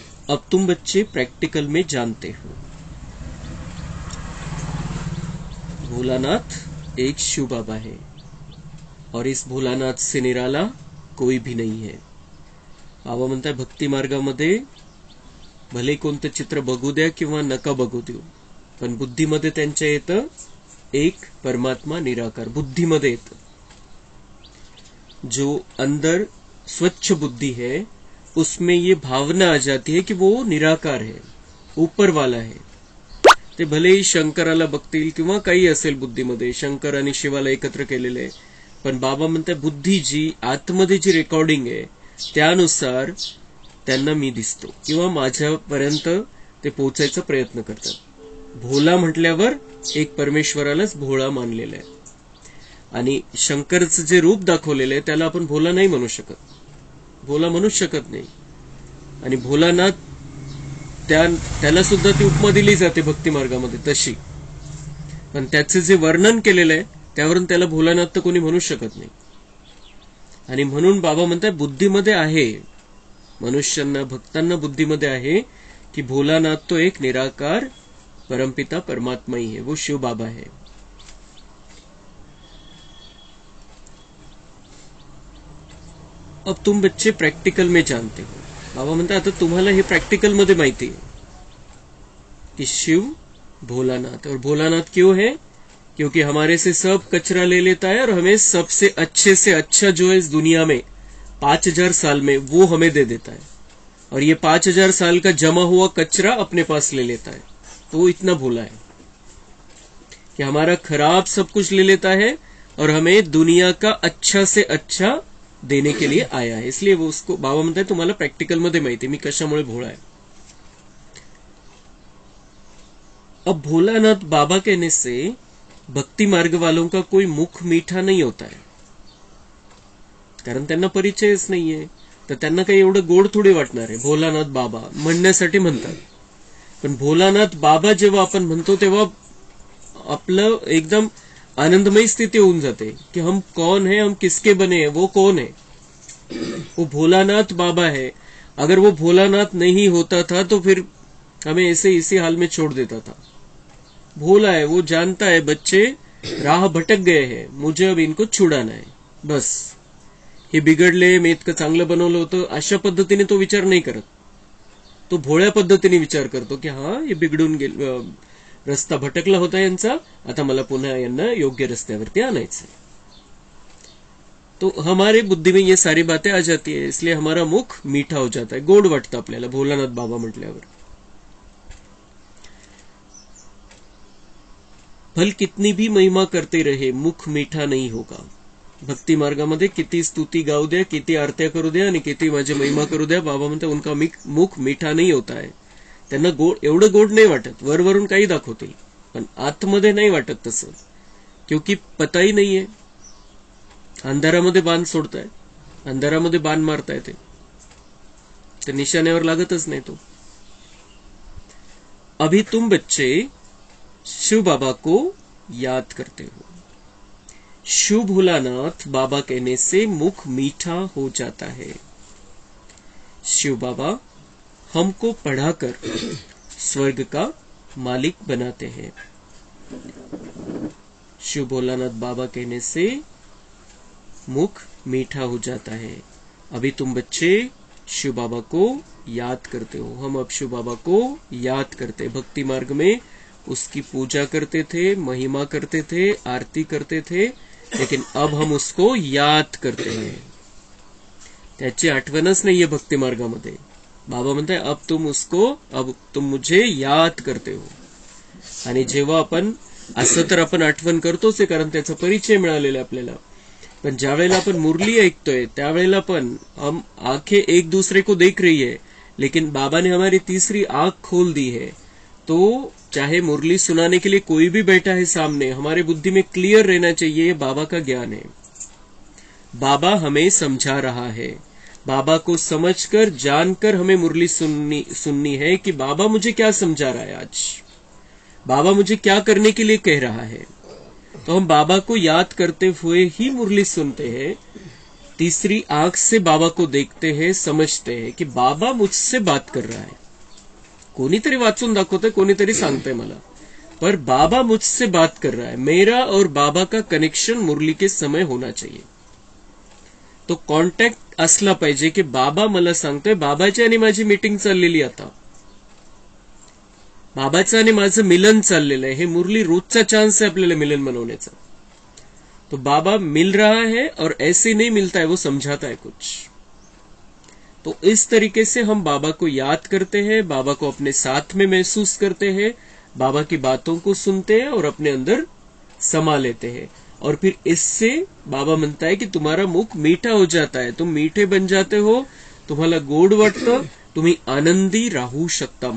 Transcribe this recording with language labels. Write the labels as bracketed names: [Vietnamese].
[Hindi] अब तुम बच्चे प्रैक्टिकल में जानते हो, भोलानाथ एक शिव बाबा है और इस भोलानाथ से निराला कोई भी नाही है। [Marathi] बाबा म्हणताय भक्ती मार्गामध्ये भले कोणतं चित्र बघू द्या किंवा नका बघू देऊ, पण बुद्धीमध्ये त्यांच्या येतं एक परमात्मा निराकार बुद्धीमध्ये येतं। [Hindi] जो अंदर स्वच्छ बुद्धि है उसमें ये भावना आ जाती है कि वो निराकार है, ऊपर वाला है। [Marathi] ते भलेही शंकराला बघतील किंवा काही असेल बुद्धीमध्ये, शंकर आणि शिवाला एकत्र केलेले आहे, पण बाबा म्हणतात बुद्धी जी आतमध्ये जी रेकॉर्डिंग आहे त्यानुसार त्यांना मी दिसतो किंवा माझ्यापर्यंत ते पोहोचायचा प्रयत्न करतात। भोला म्हटल्यावर एक परमेश्वरालाच भोळा मानलेला आहे आणि शंकरचं जे रूप दाखवलेलं आहे त्याला आपण भोला नाही म्हणू शकत, भोला म्हणू शकत नाही। आणि भोलानाथ त्याला सुद्धा ती उपमा दिली जाते भक्ती मार्गामध्ये तशी, पण त्याचे जे वर्णन केलेलं आहे त्यावरून त्याला भोलानाथ तर कोणी म्हणू शकत नाही। आणि म्हणून बाबा म्हणतात बुद्धीमध्ये आहे, मनुष्यांना भक्तांना बुद्धीमध्ये आहे की भोलानाथ तो एक निराकार परमपिता परमात्मा [Hindi] ही है, वो शिव बाबा है। अब तुम बच्चे प्रैक्टिकल में जानते हो। [Marathi] बाबा म्हणतात आता तुम्हाला हे प्रैक्टिकल मध्ये माहिती आहे कि शिव भोलानाथ, [Hindi] और भोलानाथ क्यों है? क्योंकि हमारे से सब कचरा ले लेता है और हमें सबसे अच्छे से अच्छा जो है इस दुनिया में 5000 साल में वो हमें दे देता है, और ये 5000 साल का जमा हुआ कचरा अपने पास ले लेता है। तो वो इतना भोला है कि हमारा खराब सब कुछ ले लेता है और हमें दुनिया का अच्छा से अच्छा देने के लिए आया है। इसलिए वो उसको [Marathi] बाबा म्हणता है तुम्हाला प्रैक्टिकल मध्ये माहिती मी कशामुळे भोळा है। [Hindi] अब भोलानाथ बाबा कहने से भक्ति मार्ग वालों का कोई मुख मीठा नहीं होता है, [Marathi] कारण त्यांना परिचयच नाहीये, तर त्यांना काही एवढं गोड थोडी वाटणार आहे। भोलानाथ बाबा म्हणण्यासाठी म्हणतात, पण भोलानाथ बाबा जेव्हा आपण म्हणतो तेव्हा आपलं एकदम आनंदमय स्थिति होऊन जाते [Hindi] कि हम कौन है, हम किसके बने हैं, वो कौन है? वो भोलानाथ बाबा है। अगर वो भोलानाथ नहीं होता था तो फिर हमें ऐसे इसी हाल में छोड़ देता था। भोला है, वो जानता है बच्चे राह भटक गए हैं, मुझे अब इनको छुड़ाना है, बस [Marathi] हे बिघडले, मी इतकं चांगलं बनवलं होतं अशा पद्धतीने तो विचार नाही करत। तो भोळ्या पद्धतीने विचार करतो की हाँ हे बिघडून गेले, रस्ता भटकला होता यांचा, आता मला पुन्हा यांना योग्य रस्त्यावरती आणायचं। [Hindi] तो हमारे बुद्धि में ये सारी बातें आ जाती है, इसलिए हमारा मुख मीठा हो जाता है, [Marathi] गोड वाटतं आपल्याला भोलानाथ बाबा म्हटल्यावर। [Hindi] फल कितनी भी महिमा करते रहे मुख मीठा नहीं होगा। [Marathi] भक्ती मार्गामध्ये किती स्तुती गाऊ द्या, किती आरत्या करू द्या आणि किती माझी महिमा करू द्या, बाबा म्हणतात [Hindi] उनका मुख मीठा नहीं होता है। [Marathi] त्यांना गोड एवढं गोड नाही वाटत, वरवरून काही दाखवतील पण आतमध्ये नाही वाटत तसं, क्योंकि पताही नाहीये। अंधारामध्ये बाण सोडताय, अंधारामध्ये बाण मारताय ते निशाण्यावर लागतच नाही तो। [Hindi] अभी तुम बच्चे शिव बाबा को याद करते हो। शिव भोलानाथ बाबा कहने से मुख मीठा हो जाता है। शिव बाबा हमको पढ़ाकर स्वर्ग का मालिक बनाते हैं। शिव भोलानाथ बाबा कहने से मुख मीठा हो जाता है। अभी तुम बच्चे शिव बाबा को याद करते हो, हम अब शिव बाबा को याद करते। भक्ति मार्ग में उसकी पूजा करते थे, महिमा करते थे, आरती करते थे, लेकिन अब हम उसको याद करते हैं। [Marathi] त्याची आठवणच नाहीये भक्ती मार्गामध्ये। बाबा म्हणताय [Hindi] अब तुम मुझे याद करते हो। [Marathi] आणि जेव्हा आपण असं तर आपण आठवण करतोच आहे, कारण त्याचा परिचय मिळालेला आहे आपल्याला, पण ज्या वेळेला अपन मुरली ऐकतोय त्यावेळेला पण [Hindi] हम आंखें एक दूसरे को देख रही है, लेकिन बाबा ने हमारी तीसरी आंख खोल दी है। तो चाहे मुरली सुनाने के लिए कोई भी बैठा है सामने, हमारे बुद्धि में क्लियर रहना चाहिए, ये बाबा का ज्ञान है, बाबा हमें समझा रहा है। बाबा को समझकर जानकर हमें मुरली सुननी है कि बाबा मुझे क्या समझा रहा है, आज बाबा मुझे क्या करने के लिए कह रहा है। तो हम बाबा को याद करते हुए ही मुरली सुनते हैं, तीसरी आंख से बाबा को देखते हैं, समझते हैं कि बाबा मुझसे बात कर रहा है। [Marathi] कोणीतरी वाचून दाखवतंय, कोणीतरी सांगतंय मला, [Hindi] पर बाबा मुझसे बात कर रहा है। मेरा और बाबा का कनेक्शन मुरली के समय होना चाहिए। [Marathi] तो कॉन्टॅक्ट असला पाहिजे की बाबा मला सांगतोय, बाबाची आणि माझी मीटिंग चाललेली, आता बाबाचं आणि माझं मिलन चाललेलं आहे। हे मुरली रोजचा चान्स है आपल्याला मिलन मनवण्याचा। [Hindi] तो बाबा मिल रहा है और ऐसे नहीं मिलता है, वो समझाता है कुछ। तो इस तरीके से हम बाबा को याद करते हैं, बाबा को अपने साथ में महसूस करते हैं, बाबा की बातों को सुनते हैं और अपने अंदर समा लेते हैं। और फिर इससे बाबा म्हणता है कि तुम्हारा मुख मीठा हो जाता है, तुम मीठे बन जाते हो, [Marathi] तुम्हाला गोड वाटतं, तुम्ही आनंदी राहू शकता।